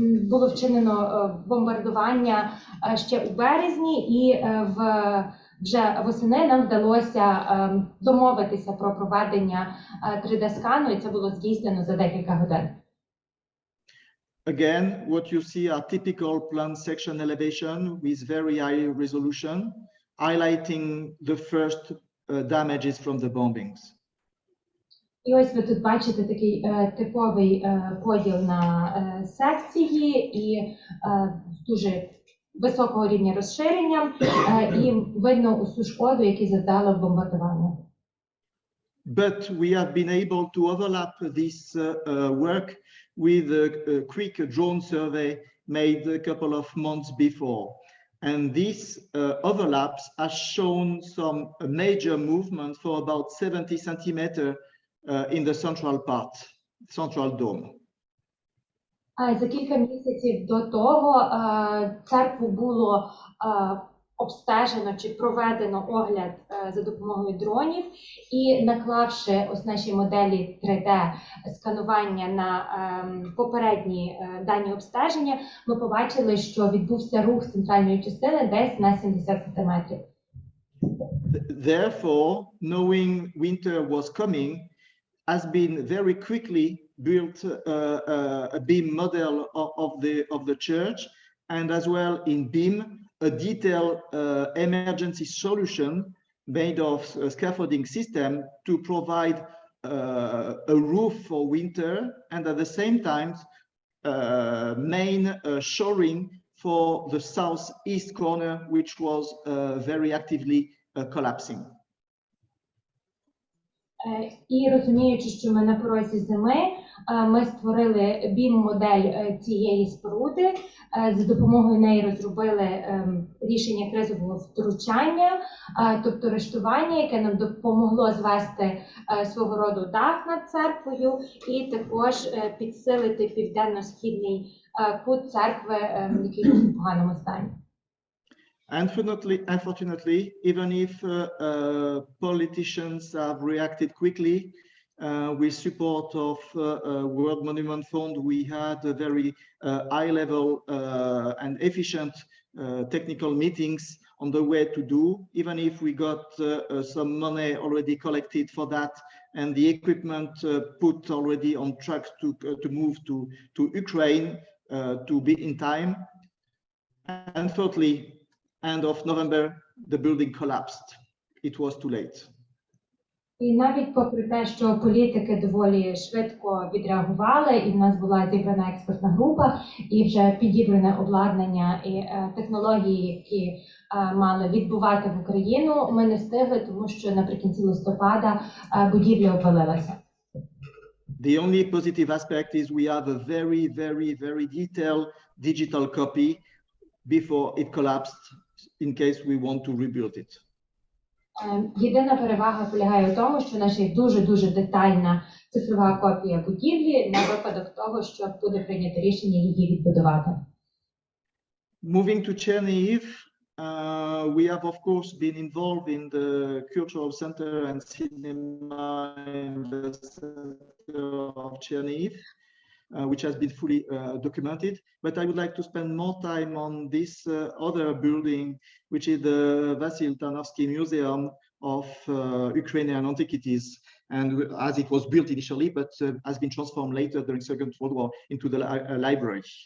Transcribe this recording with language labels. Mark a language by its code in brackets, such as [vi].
[uk] Було вчинено бомбардування ще у березні, і вже восени нам вдалося домовитися про проведення 3D-скану, і це було здійснено за декілька годин. [en] Again, what you see are typical plan section elevation with very high resolution, highlighting the first damages from the bombings. [uk] І ось ви тут бачите такий типовий поділ на секції і дуже високого рівня розширення, і видно усю шкоду, яку завдало бомбардування. [en] But we have been able to overlap this work with a quick drone survey made a couple of months before. And these overlaps has shown some major movement for about 70 centimeters in the central part, central dome. [uk] За кілька місяців до того церкву було обстежено чи проведено огляд за допомогою дронів, і наклавши ось наші моделі 3D-сканування на попередні дані обстеження, ми побачили, що відбувся рух центральної частини десь на 70 см. [en] Therefore, knowing winter was coming, has been very quickly built a beam model of the church, and as well in BIM, a detailed emergency solution made of a scaffolding system to provide a roof for winter, and at the same time, main shoring for the southeast corner, which was very actively collapsing. [uk] І розуміючи, що ми на порозі зими, ми створили BIM-модель цієї споруди, за допомогою неї розробили рішення кризового втручання, тобто рештування, яке нам допомогло звести свого роду дах над церквою і також підсилити південно-східний кут церкви, який був в поганому стані. [en] Unfortunately, even if politicians have reacted quickly with support of World Monument Fund, we had a very high-level and efficient technical meetings on the way to do. Even if we got some money already collected for that, and the equipment put already on track to move to Ukraine to be in time. Unfortunately, end of November, the building collapsed. It was too late. [uk] І навіть попри те, що політики доволі швидко відреагували, і в нас була зібрана експертна група, і вже підібране обладнання і технології, які мали відбувати в Україну, ми не встигли, тому що наприкінці листопада будівля обвалилася. [en] The only positive aspect is we have a very detailed digital copy before it collapsed, in case we want to rebuild it. [uk] Єдина перевага полягає в тому, що наша є дуже детальна цифрова копія будівлі на випадок того, що буде прийнято рішення її відбудувати. [en] Moving to Chernihiv, we have of course been involved in the cultural center and cinema in the center of Chernihiv, which has been fully documented. But I would like to spend more time on this other building, which is the Vasil Tarnowski Museum of Ukrainian Antiquities, and as it was built initially, but has been transformed later during Second World War into the library.